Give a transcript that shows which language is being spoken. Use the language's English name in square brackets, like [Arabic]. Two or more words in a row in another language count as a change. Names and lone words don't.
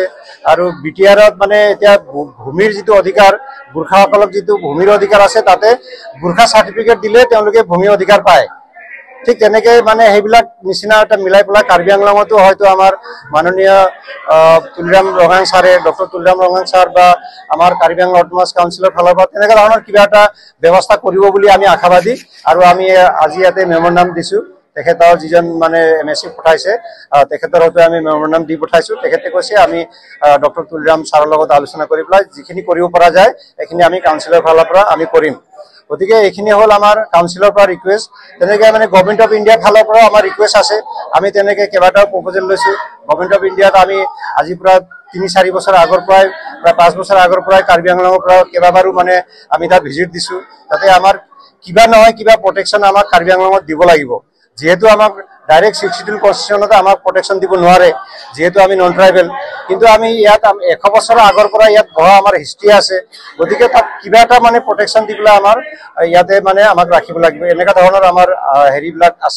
[Assamese] আৰু বিটিআৰত মানে এতিয়া ভূমিৰ যিটো অধিকাৰ, গোৰখাসকলক যিটো ভূমিৰ অধিকাৰ আছে তাতে গোৰখা চাৰ্টিফিকেট দিলে তেওঁলোকে ভূমি অধিকাৰ পায়। ঠিক তেনেকে মানে সেইবিলাক নিচিনা এটা মিলাই পেলাই कार्बी आंगलংতো হয়তো আমাৰ মাননীয় তুলৰাম ৰহাং ছাৰে, ডক্টৰ তুলৰাম ৰহাং ছাৰ বা আমাৰ कार्बी आंगलং অটোনমাস কাউন্সিলৰ ফালৰ পৰা তেনেকুৱা ধৰণৰ কিবা এটা ব্যৱস্থা কৰিব বুলি আমি আশাবাদী। আৰু আমি আজি ইয়াতে মেমোৰেণ্ডাম দিছো, তেখেতৰ যিজন মানে এমএসি পঠাইছে তেখেতৰ হয়তো আমি মেমোৰেণ্ডাম দি পঠাইছো। তেখেতে কৈছে আমি ডক্টৰ তুলৰাম ছাৰৰ লগত আলোচনা কৰি পেলাই যিখিনি কৰিব পৰা যায় এইখিনি আমি কাউন্সিলৰ ফালৰ পৰা আমি কৰিম। গতিকে এইখিনি হল আমাৰ কাউন্সিলৰ পৰা ৰিকুৱেষ্ট। তেনেকে মানে গভৰ্নমেন্ট অফ ইণ্ডিয়াৰ ফালৰ পৰা আমাৰ ৰিকুৱেষ্ট আছে, আমি তেনেকে কেইবাটাও প্ৰপ'জেল লৈছো। গভৰ্নমেন্ট অফ ইণ্ডিয়াত আমি আজি পৰা 3-4 বছৰ আগৰ পৰাই প্ৰায় 5 বছৰ আগৰ পৰাই कार्बी आंगलংৰ পৰা কেইবাবাৰো মানে আমি তাত ভিজিট দিছো। তাতে আমাৰ কিবা নহয় কিবা প্ৰটেকশ্যন আমাক कार्बी आंगলংত দিব লাগিব। যেহেতু আমাক [English] direct 6 schedule constitution [Assamese] আমাক প্ৰটেকশ্যন দিব নোৱাৰে, যেহেতু আমি [English] non tribal. [Assamese] কিন্তু আমি ইয়াত 100 বছৰৰ আগৰ পৰা ইয়াত বহা আমাৰ হিষ্ট্ৰী আছে গতিকে তাত কিবা এটা মানে প্ৰটেকশ্যন দি পেলাই আমাৰ ইয়াতে মানে আমাক ৰাখিব লাগিব এনেকুৱা ধৰণৰ আমাৰ হেৰিবিলাক আছে